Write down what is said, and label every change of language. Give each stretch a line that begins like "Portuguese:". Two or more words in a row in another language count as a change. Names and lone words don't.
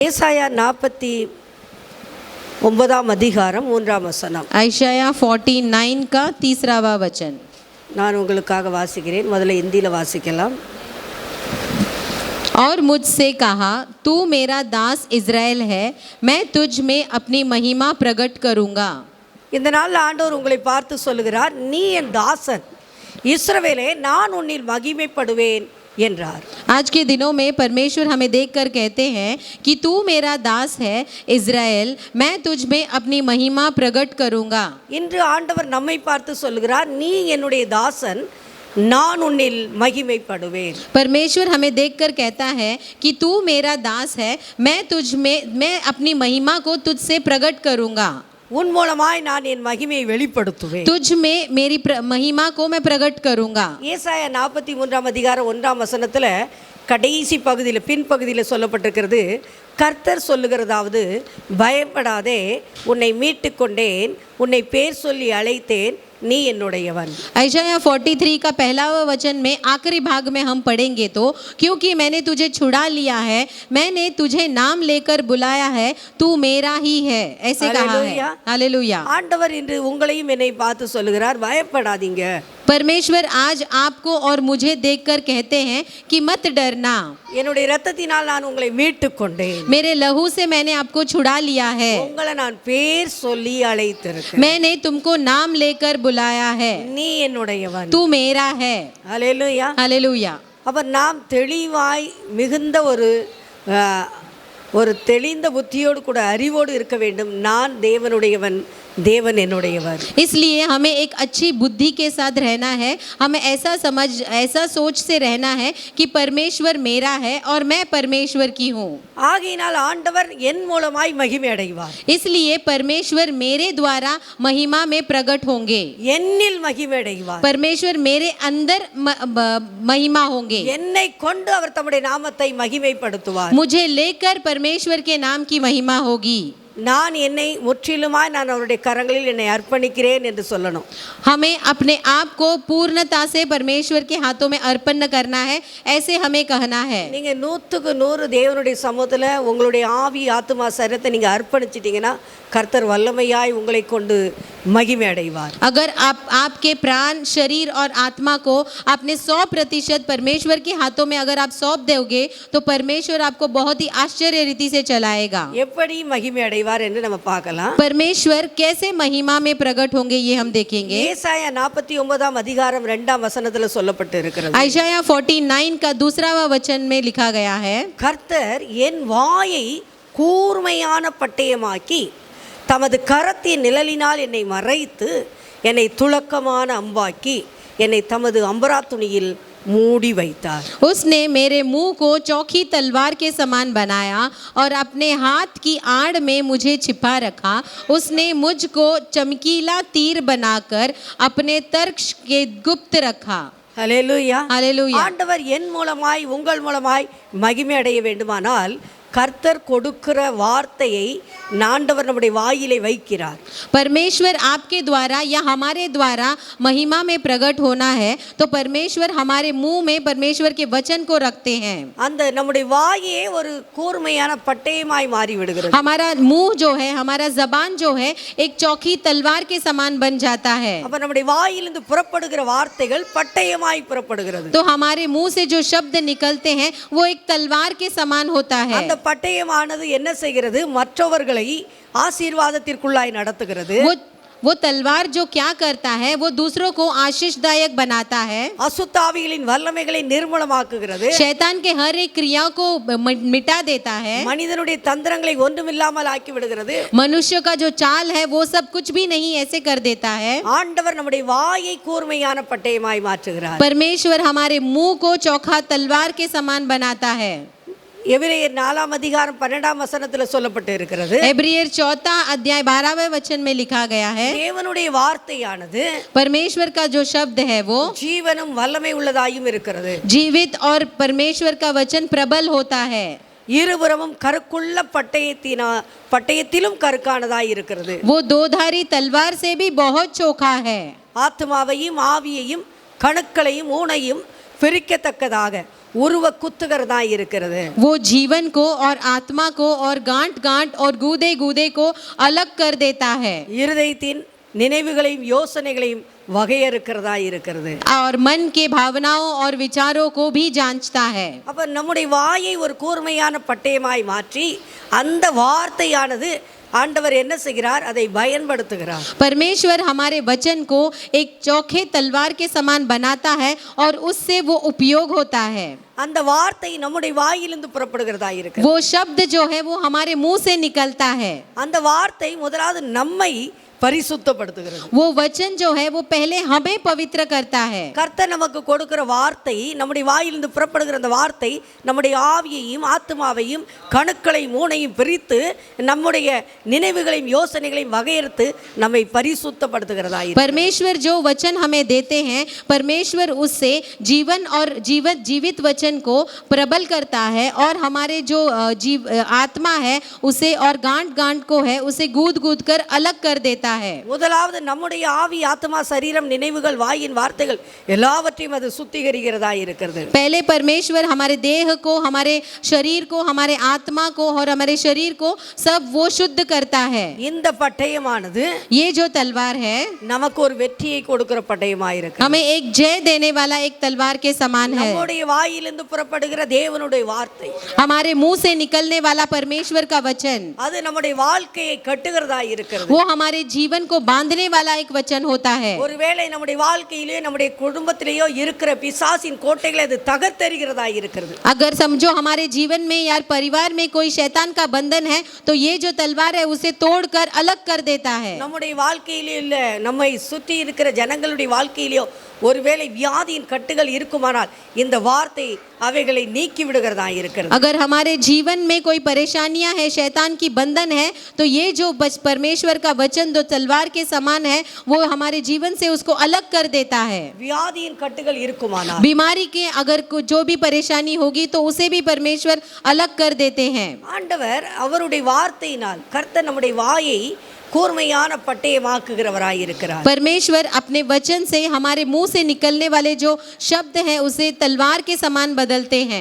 Tamil: ஏசாயா 49 அதிகாரம் 3ஆம் வசனம்.
Hindi: आयशाया 49 का 3वा वचन
Tamil: நான் உங்களுக்காக வாசிக்கிறேன். முதல்ல இந்தியில வாசிக்கலாம்.
Hindi: और मुझसे कहा, तू मेरा दास इज़राइल है, मैं तुझ में अपनी महिमा प्रकट करूँगा.
Tamil: இந்த நாளில் ஆண்டவர் உங்களை பார்த்து சொல்லுகிறார், நீ என் தாசன் இஸ்ரவேலே, நான் உன்னில் மகிமைப்படுவேன் என்றார்.
Hindi: आज के दिनों में परमेश्वर हमें देखकर कहते हैं कि तू मेरा दास है इज़राइल, मैं तुझ में अपनी महिमा प्रकट करूँगा.
Tamil: இன்று ஆண்டவர் நம்மை பார்த்து சொல்லுகிறார், நீ என்னுடைய தாசன், நான் உன்னில் மகிமைப்படுவேன்.
Hindi: परमेश्वर हमें देखकर कहता है कि तू मेरा दास है, मैं अपनी महिमा को तुझसे प्रकट करूँगा.
Tamil: உன் மூலமாய் நான் என் மகிமையை வெளிப்படுத்துவேன்.
Hindi: तुझ में मेरी महिमा को मैं प्रकट करूँगा.
Tamil: ஏசாயா 43ஆம் அதிகாரம் 1ஆம் வசனத்தில் கடைசி பகுதியில் பின்பகுதியில் சொல்லப்பட்டிருக்கிறது, கர்த்தர் சொல்லுகிறதாவது, பயப்படாதே, உன்னை மீட்டு கொண்டேன், உன்னை பேர் சொல்லி அழைத்தேன், நீ என்னுடையவன்.
Hindi: आयशाया 43 का पहला वचन में आखिरी भाग में हम पढ़ेंगे तो, क्योंकि मैंने तुझे छुड़ा लिया है, मैंने तुझे नाम लेकर बुलाया है, तू मेरा ही है, ऐसे कहा है. हालेलुया.
Tamil: ஆண்டவர் இன்று உங்களையும் என்னை பார்த்து சொல்லுகிறார், பயப்படாதீங்க.
Hindi: परमेश्वर आज आपको और मुझे देखकर कहते हैं कि मत डरना,
Tamil: என்னுடைய இரத்தத்தினால் நான் உங்களை மீட்டு கொண்டேன்,
Hindi: मेरे लहू से मैंने आपको छुड़ा लिया है,
Tamil: உங்களை நான் பேர் சொல்லி அழைத்திருக்கிறேன்,
Hindi: मैंने तुमको नाम लेकर बुलाया है,
Tamil: நீ என்னுடையவன்,
Hindi: तू मेरा है.
Tamil: ஹல்லேலூயா.
Hindi: हालेलुया.
Tamil: அப்ப நாம் தெளிவாய் மிகுந்த ஒரு தெளிந்த புத்தியோடு கூட அறிவோடு இருக்க வேண்டும். நான் தேவனுடையவன், देवन என்னுடையவர்.
Hindi: इसलिए हमें एक अच्छी बुद्धि के साथ रहना है, हमें ऐसा सोच से रहना है कि परमेश्वर मेरा है और मैं परमेश्वर की हूँ.
Tamil: ஆகையினால் ஆண்டவர் என் மூலமாய் மகிமை அடைவார்.
Hindi: इसलिए परमेश्वर मेरे द्वारा महिमा में प्रकट होंगे.
Tamil: என்னில் மகிமை அடைவார்.
Hindi: परमेश्वर मेरे अंदर महिमा होंगे.
Tamil: என்னை கொண்டு அவர் தம்முடைய நாமத்தை மகிமைப்படுத்துவார்.
Hindi: मुझे लेकर परमेश्वर के नाम की महिमा होगी.
Tamil: நான் என்னை முற்றிலுமாய் நான் அவருடைய கரங்களில் என்னை அர்ப்பணிக்கிறேன் என்று சொல்லணும்.
Hindi: हमें अपने आप को पूर्णता से परमेश्वर के हाथों में अर्पण करना है, ऐसे हमें कहना है.
Tamil: நீங்க 100க்கு 100 தேவனுடைய சமூகத்துல உங்களுடைய ஆவி ஆத்துமா சரீரத்தை நீங்க அர்ப்பணிச்சிட்டீங்கன்னா கர்த்தர் வல்லமையாய் உங்களை கொண்டு மகிமை அடைவார்.
Hindi: अगर आपके प्राण, शरीर और आत्मा को अपने 100% परमेश्वर के हाथों में अगर आप सौंप दोगे तो परमेश्वर आपको बहुत ही आश्चर्य रीति से चलाएगा.
Tamil: எப்படி மகிமை அடைவார் என்று நம்ம பார்க்கலாம்.
Hindi: परमेश्वर कैसे महिमा में प्रकट होंगे ये हम देखेंगे.
Tamil: ஏசாயா 49ஆம் அதிகாரம் 2ஆம் வசனத்துல சொல்லப்பட்டு இருக்கிறது.
Hindi: आयशाया 49 का 2वा वचन में लिखा गया है,
Tamil: கர்த்தர் என் வாயை கூர்மையான பட்டயமாக்கி தமது கரத்தின் நிழலினால் என்னை மறைத்து என்னை துளக்கமான அம்பாக்கி என்னை தமது அம்பரா துணியில் मूडी வைத்தார்.
Hindi: उसने मेरे मुंह को चौकी तलवार के समान बनाया और अपने हाथ की आड़ में मुझे छिपा रखा. उसने मुझको चमकीला तीर बनाकर अपने तर्क के गुप्त रखा.
Tamil: ஹல்லேலூயா.
Hindi: हालेलुया.
Tamil: ஆண்டவர் என் மூலமாய் உங்கள் மூலமாய் மகிமை அடைய வேண்டுமானால் கர்த்தர் கொடுக்கிற வார்த்தையை ஆண்டவர் நம்முடைய வாயிலே வைக்கிறார்.
Hindi: परमेश्वर आपके द्वारा या हमारे द्वारा महिमा में प्रकट होना है तो परमेश्वर हमारे मुंह में परमेश्वर के वचन को रखते हैं.
Tamil: அந்த நம்முடைய வாயே ஒரு கூர்மையான பட்டயமாய் மாறி விடுகிறது.
Hindi: हमारा मुंह जो है, हमारा जबान जो है, एक चौकी तलवार के समान बन जाता है.
Tamil: அப்ப நம்முடைய வாயிலிருந்து புறப்படுகிற வார்த்தைகள் பட்டயமாய் புறப்படுகிறது.
Hindi: तो हमारे मुंह से जो शब्द निकलते हैं वो एक तलवार के समान होता है.
Tamil: அந்த பட்டயமானது என்ன செய்கிறது? மற்றவர்களை ஆசீர்வாதத்திற்குள்ளாய் நடத்துகிறது.
Hindi: वो तलवार जो क्या करता है, वो दूसरों को आशीषदायक बनाता है.
Tamil: அசுத்தாவிகளின் வல்லமைகளை நிர்மூலமாக்குகிறது.
Hindi: शैतान के हर एक क्रिया को मिटा देता है.
Tamil: மனிதனுடைய தந்திரங்களை ஒன்றுமில்லாமல் ஆக்கி விடுகிறது.
Hindi: मनुष्य का जो चाल है वो सब कुछ भी नहीं ऐसे कर देता है.
Tamil: ஆண்டவர் நம்முடைய வாயை கூர்மையான பட்டயமாய் மாற்றுகிறார்.
Hindi: परमेश्वर हमारे मुंह को चौखा तलवार के समान बनाता है.
Tamil: எபிரேயர் 4ஆம் அதிகாரம் 12ஆம் வசனத்துல சொல்லப்பட்டு இருக்கிறது.
Hindi: एब्रियर 4 अध्याय 12वें वचन में लिखा गया है,
Tamil: தேவனுடைய வார்த்தையானது
Hindi: परमेश्वर का जो शब्द है वो
Tamil: ஜீவனும் வல்லமை உள்ளதாயும் இருக்கிறது.
Hindi: जीवित और परमेश्वर का वचन प्रबल होता है.
Tamil: இருபுறமும் கருக்குள்ள பட்டயத்திலும் கருக்கானதாய் இருக்கிறது.
Hindi: वो दोधारी तलवार से भी बहुत चोखा है.
Tamil: ஆத்மாவையும் ஆவியையும் கணுக்களையும் ஊனையும் பிரிக்கத்தக்கதாக உருவ குத்துகிறதா இருக்கிறது.
Hindi: वो जीवन को और आत्मा को और गांठ गांठ और गूदे गूदे को अलग कर देता है
Tamil: இருதயத்தின் நினைவுகளையும் யோசனைகளையும் வகையறுக்கிறதா இருக்கிறது.
Hindi: और मन के भावनाओं और विचारों को भी जांचता है.
Tamil: அப்ப நம்முடைய வாயை ஒரு கூர்மையான பட்டயமாய் மாற்றி அந்த வார்த்தையானது ஆண்டவர் என்ன செய்கிறார், அதை பயன்படுத்துகிறார்.
Hindi: परमेश्वर हमारे वचन को एक चौखे तलवार के समान बनाता है और उससे वो उपयोग होता है.
Tamil: அந்த வார்த்தை நம்முடைய வாயிலிருந்து புறப்படுகிறதா இருக்கிறது.
Hindi: वो शब्द जो है वो हमारे मुंह से निकलता है.
Tamil: அந்த வார்த்தை முதலாவது நம்மை பரிசுத்தப்படுத்துகிறது.
Hindi: वो वचन जो है वो पहले हमें पवित्र करता है.
Tamil: கர்த்தர் நமக்கு கொடுக்கிற வார்த்தை, நம்முடைய வாயிலிருந்து புறப்படுகிற அந்த வார்த்தை நம்முடைய ஆவியையும் ஆத்மாவையும் கணுக்களையும் மூனையும் பிரித்து நம்முடைய நினைவுகளையும் யோசனைகளையும் வகையறுத்து நம்மை பரிசுத்தப்படுத்துகிறதா இருக்கிறது.
Hindi: परमेश्वर जो वचन हमें देते हैं, परमेश्वर उससे जीवन और जीवित वचन को प्रबल करता है और हमारे जो आत्मा है उसे और गांठ गांठ को है उसे गूद गूद कर अलग कर देता है.
Tamil: முதலாவது நம்முடைய ஆவி ஆத்மா சரீரம் நினைவுகள் வாயின் வார்த்தைகள் எல்லாவற்றையும் அது சுத்திகரிக்கிறதா இருக்கிறது.
Hindi: पहले परमेश्वर हमारे देह को, हमारे शरीर को, हमारे आत्मा को और हमारे शरीर को सब वो शुद्ध करता है.
Tamil: இந்த பட்டயமானது
Hindi: ये जो तलवार है
Tamil: நமக்கு ஒரு வெற்றியை கொடுக்கிற பட்டயமாய் இருக்கிறது.
Hindi: हमें एक जय देने वाला एक तलवार के समान है.
Tamil: நம்முடைய வாயிலிருந்து புறப்படுகிற தேவனுடைய வார்த்தை,
Hindi: हमारे मुंह से निकलने वाला परमेश्वर का वचन,
Tamil: அது நம்முடைய வாழ்க்கையை கட்டுகிறதா இருக்கிறது.
Hindi: वो हमारे जीवन को बांधने वाला एक वचन होता है.
Tamil: ஒருவேளை நம்முடைய வாழ்க்கையிலே நம்முடைய குடும்பத்திலேயோ இருக்கிற பிசாசின் கோட்டைகளை அது தகர்த்தெறிகிறதா இருக்கிறது.
Hindi: अगर समझो हमारे जीवन में या परिवार में कोई शैतान का बंधन है तो ये जो तलवार है उसे तोड़कर अलग कर देता है.
Tamil: நம்முடைய வாழ்க்கையிலே இல்ல, நம்மை சுற்றி இருக்கிற ஜனங்களுடைய வாழ்க்கையிலோ ஒருவேளை வியாதியின் கட்டுகள் இருக்குமானால் இந்த வார்த்தை அவைகளை நீக்கி விடுகிறதா இருக்கிறது.
Hindi: अगर हमारे जीवन में कोई परेशानियां है, शैतान की बंधन है, तो ये जो परमेश्वर का वचन जो तलवार के समान है वो हमारे जीवन से उसको अलग कर देता है.
Tamil: வியாதியின் கட்டுகள் இருக்குமானால்,
Hindi: बीमारी के अगर जो भी परेशानी होगी तो उसे भी परमेश्वर अलग कर देते हैं.
Tamil: ஆண்டவர் அவருடைய வார்த்தையினால் கர்த்தர் நம்முடைய வாயை கூர்மையான பட்டயமாக்குகிறவராய் இருக்கிறார்.
Hindi: परमेश्वर अपने वचन से हमारे मुंह से निकलने वाले जो शब्द हैं उसे तलवार के समान बदलते हैं.